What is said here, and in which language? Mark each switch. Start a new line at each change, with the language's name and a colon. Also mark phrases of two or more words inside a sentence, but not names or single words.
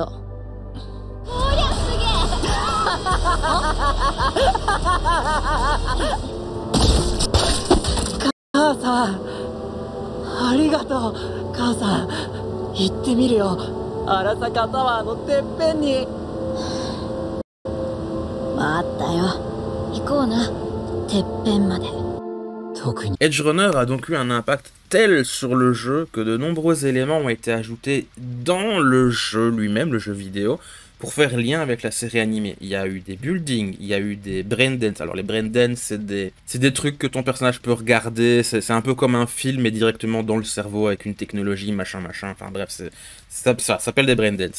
Japanese: おりゃすげえ。母さん、ありがとう。母さん、行ってみるよ。荒坂タワーのてっぺんに。わかったよ。行こうな。てっぺんまで。特に。
French: Edge Runner a donc eu un impact tel sur le jeu que de nombreux éléments ont été ajoutés dans le jeu lui-même, le jeu vidéo, pour faire lien avec la série animée. Il y a eu des buildings, il y a eu des
English: brain dance.
French: Alors les
English: brain dance,
French: c'est des trucs que ton personnage peut regarder, c'est un peu comme un film, mais directement dans le cerveau avec une technologie, machin, enfin bref, ça s'appelle des
English: brain dance.